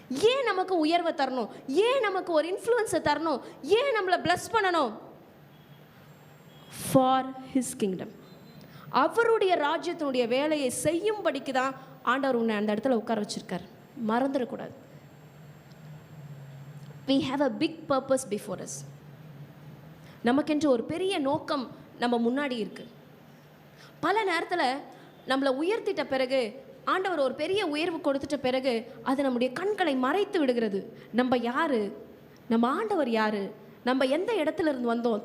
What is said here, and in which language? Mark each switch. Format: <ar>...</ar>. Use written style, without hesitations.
<ta>ஏன் நமக்கு உயர்வை தரணும்? ஏன் நமக்கு ஒரு இன்ஃப்ளூயன்ஸை தரணும்? ஏன் நம்மளை பிளஸ் பண்ணணும்?</ta> <en>for his kingdom,</en> <ta>அவருடைய ராஜ்யத்தினுடைய வேலையை செய்யும்படிக்கு தான் ஆண்டவர் உன்னை அந்த இடத்துல உட்கார வச்சிருக்கார். மறந்துடக்கூடாது.</ta> <en>we have a big purpose before us.</en> <ta>நமக்கென்று ஒரு பெரிய நோக்கம் நம்ம முன்னாடி இருக்கு. பல நேரத்தில் நம்மளை உயர்த்திட்ட பிறகு, ஆண்டவர் ஒரு பெரிய உயர்வு கொடுத்துட்ட பிறகு அது நம்முடைய கண்களை மறைத்து விடுகிறது. நம்ம யாரு, நம்ம ஆண்டவர் யாரு, நம்ம எந்த இடத்துல இருந்து வந்தோம்.</ta>